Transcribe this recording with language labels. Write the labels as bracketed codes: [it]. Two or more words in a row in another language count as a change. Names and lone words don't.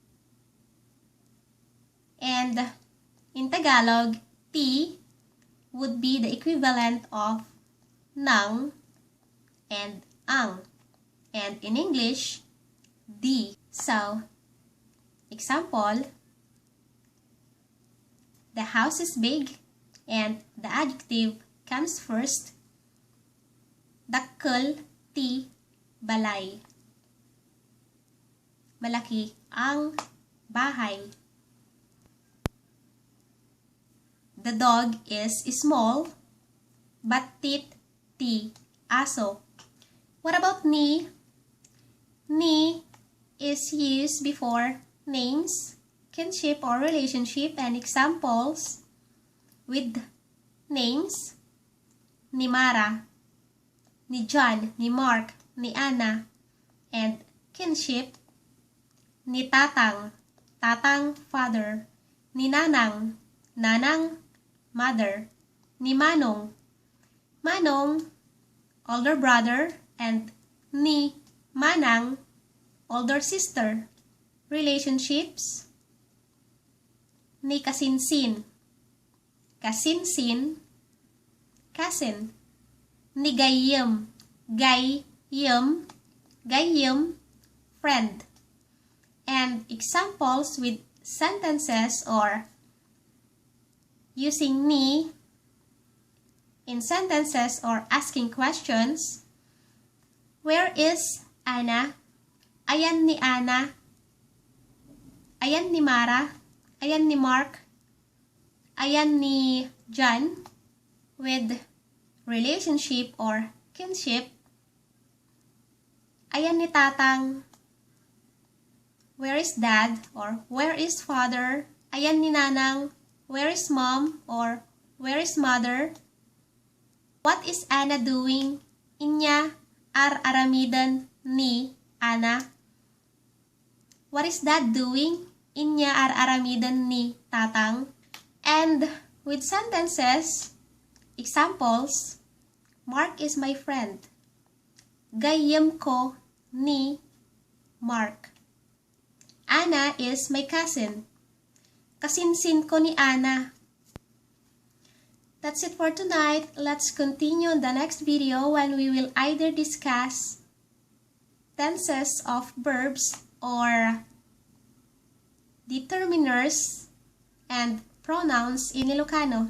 [en] And in Tagalog, ti would be the equivalent of nang and ang. And in English, di. So, example, the house is big and the adjective comes first. [ilo] Dakkel, ti, balay. [tl] Malaki ang bahay. [en] The dog is small. [ilo] Batit, ti, aso. [en] What about ni? Ni is used before names, kinship or relationship, and examples with names: ni Mara, ni John, ni Mark, ni Anna, and kinship: [ilo] ni Tatang, Tatang, [en] father; [ilo] ni Nanang, Nanang, [en] mother; [ilo] ni Manong, Manong, [en] older brother; and [ilo] ni Manang, [en] older sister. Relationships: [ilo] ni Kasinsin, Kasinsin, [en] cousin; [ilo] ni Gayem, Gayem, Gayem, [en] friend. And examples with sentences or using ni in sentences or asking questions: where is Anna? [ilo] Ayan ni Ana. Ayan ni Mara. Ayan ni Mark. Ayan ni John [en] with relationship or kinship. [ilo] Ayan ni Tatang. [en] Where is Dad or where is Father? [ilo] Ayan ni Nanang. [en] Where is Mom or where is Mother? What is Ana doing? [ilo] Inya ar-aramidan ni Ana. [en] What is Dad doing? [ilo] Inya ar-aramidan ni Tatang. [en] And with sentences, examples, Mark is my friend. [ilo] Gayem ko ni Mark. [en] Ana is my cousin. [ilo] Kasinsin ko ni Ana. [en] That's it for tonight. Let's continue in the next video when we will either discuss tenses of verbs or determiners and pronouns in Ilocano.